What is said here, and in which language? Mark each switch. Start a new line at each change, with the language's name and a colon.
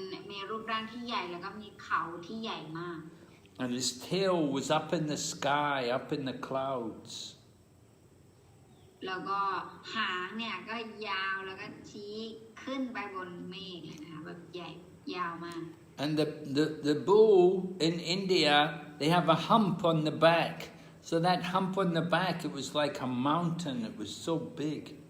Thai: มีรูปร่างที่ใหญ่แล้วก็มีเขาที่ใหญ่มาก
English: And his tail was up in the sky, up in the clouds.
Thai: แล้วก็หางเนี่ยก็ยาวแล้วก็ชี้ขึ้นไปบนเมฆเลยนะคะแบบใหญ่ยาวมาก
English: And the bull in India, they have a hump on the back. So that hump on the back, it was like a mountain. It was so big.